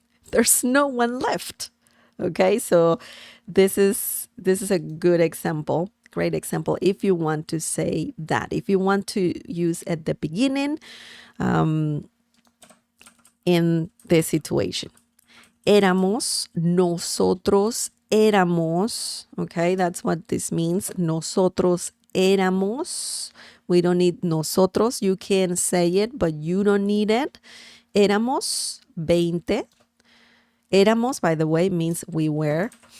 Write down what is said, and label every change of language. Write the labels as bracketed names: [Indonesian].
[English] There's no one left. Okay, so this is a good example, great example if you want to say that. If you want to use at the beginning in this situation. [Spanish] Éramos, nosotros éramos. [English] Okay, that's what this means. [Spanish] Nosotros éramos. [English] We don't need nosotros. You can say it, but you don't need it. [Spanish] Éramos 20. [English] Éramos, by the way, means we were.